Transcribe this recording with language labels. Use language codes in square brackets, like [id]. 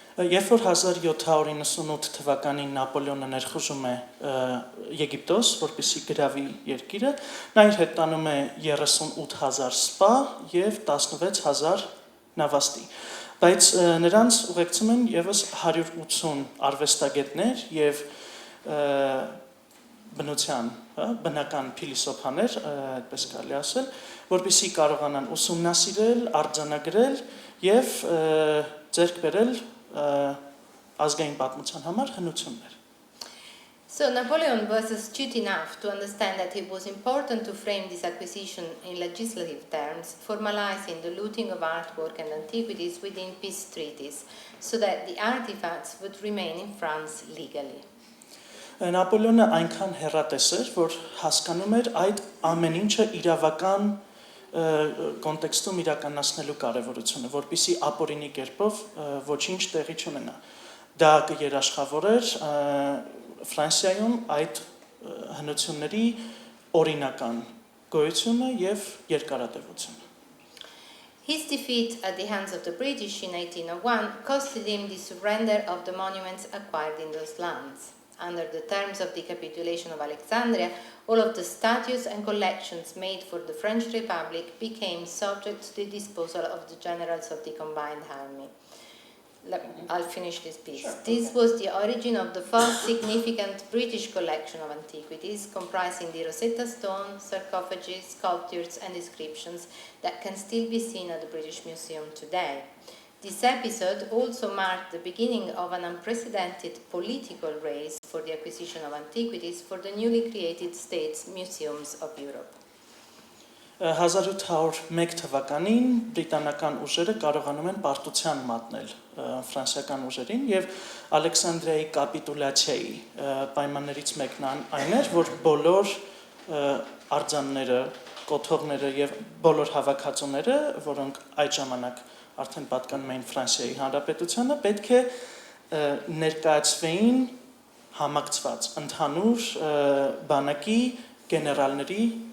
[hy] Երբ որ 1798 թվականին Նապոլեոնը ներխուժում է Եգիպտոս, որպեսզի գրավի երկիրը, նա իր հետ տանում է 38,000 սպա եւ 16,000 նավաստի, բայց նրանց ուղեկցում են եւս 180 արվեստագետներ եւ բնության, բնական փիլիսոփաներ, այդպես կարելի ասել, որպեսզի կարողանան ուսումնասիրել, արձանագրել եւ ձեռք բերել ազգային պատմության համար հնություններ. [en] So Napoleon was astute enough to understand that it was important to frame this acquisition in legislative terms, formalizing the looting of artwork and antiquities within peace treaties, so that the artifacts would remain in France legally. [hy] Նապոլեոնը այնքան հեռատես էր, որ հասկանում էր այդ ամեն ինչը իրավական կոնտեքստում իրականացնելու կարևորությունը, որպեսզի ապօրինի կերպով ոչինչ տեղի չունենա. Դա կերաշխավորեր Ֆրանսիայում այդ հնությունների օրինական գոյությունը եւ երկարատևությունը. [en] His defeat at the hands of the British in 1801 costed him the surrender of the monuments acquired in those lands. Under the terms of the capitulation of Alexandria, all of the statues and collections made for the French Republic became subject to the disposal of the generals of the combined army. I'll finish this piece. Sure. This was the origin of the first significant British collection of antiquities, comprising the Rosetta Stone, sarcophages, sculptures, and inscriptions that can still be seen at the British Museum today. This episode also marked the beginning of an unprecedented political race for the acquisition of antiquities for the newly created States Museums of Europe. [hy] 1801 թվականին բրիտանական ուժերը կարողանում են պարտության մատնել ֆրանսիական ուժերին եւ Ալեքսանդրիայի կապիտուլյացիայի պայմաններից մեկն այն էր, որ բոլոր արձանները, կոթողները եւ բոլոր հավաքածուները, որոնք այդ ժամանակ արդեն պատկանում էին Ֆրանսիայի Հանրապետությանը, պետք է ներկայացվեին համակցված ընդհանուր բանակի գեներալների